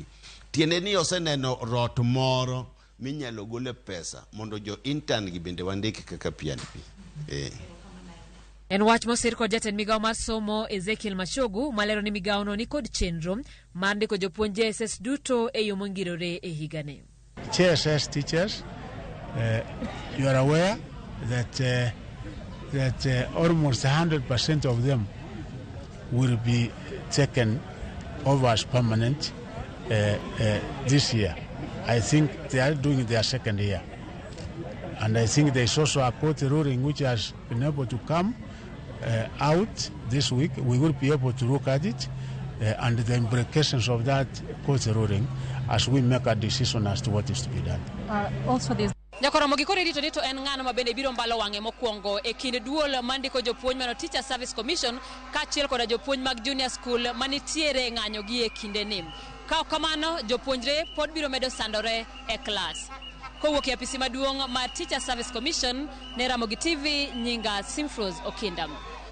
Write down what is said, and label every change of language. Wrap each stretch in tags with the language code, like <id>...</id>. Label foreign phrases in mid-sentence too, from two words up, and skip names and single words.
<luo>Tiende ni oseneno rot moro minyalo gole pesa mondo jo intern gi bende wandiki kaka P&P. En wach mosir kod jatend migawo mar somo Ezekiel Machogu malero ni migawo no ni kod chenro mar ndiko jopuonj JSS duto e yo mongirore e higani.</luo> <en>JSS teachers, you are aware that almost 100% of them will be taken over as permanent this year. I think they are doing their second year. And I think there is also a court ruling which has been able to come out this week. We will be able to look at it and the implications of that court ruling as we make a decision as to what is to be done. Also this</en> <luo>Ramogi kore rito ni to en ng'ano mabende biro mbalo wang'e mokwongo e kind duol mandiko jopuonj mano Teacher Service Commission kaachiel koda jopuonj mag</luo> <en>junior school</en> <luo>manitiere ng'anyo gi e kinde ni. Ka kamano jopuonjre pod biro medo sandore e klas. Kowuok e apisi maduong' mar Teacher Service Commission ne Ramogi TV nyinga Simpros Okinda.</luo>